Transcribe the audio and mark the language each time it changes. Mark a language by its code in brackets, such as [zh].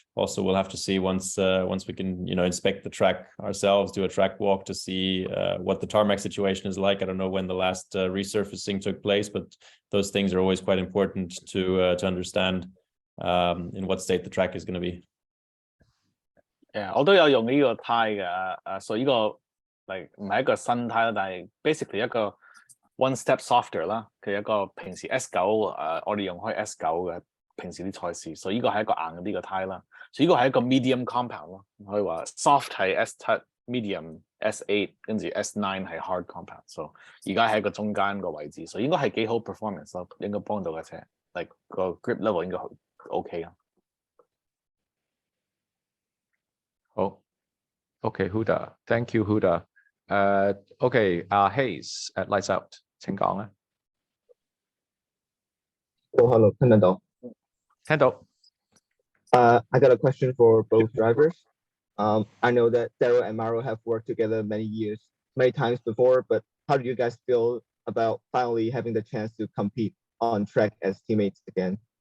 [en] Also, we'll have to see once we can, inspect the track ourselves, do a track walk to see what the tarmac situation is like. I don't know when the last resurfacing took place, but those things are always quite important to understand in what state the track is going to be. [yue] Yeah, 我都有用呢個胎嘅，所以呢個唔係一個新胎啦，但係 basically 一個 [en] one step softer [yue] 啦，佢一個平時 S9 我哋用開 S9 嘅平時啲賽事，所以呢個係一個硬啲嘅胎啦，所以呢個係一個 medium compound 咯，可以話 soft 係 S7 medium S8 跟住 S9 係 hard compound， 所以而家喺一個中間個位置，所以應該係幾好 performance 咯，應該幫到架車，個 grip level 應該 OK 啊。 [en] 好 ，OK Huda， thank you Huda。 [yue] OK， Hayes at Lights Out， 請講啊。 Hello， 聽得到？聽到。 [en] I got a question for both drivers. I know that Daryl and Maro have worked together many times before, but how do you guys feel about finally having the chance to compete on track as teammates again?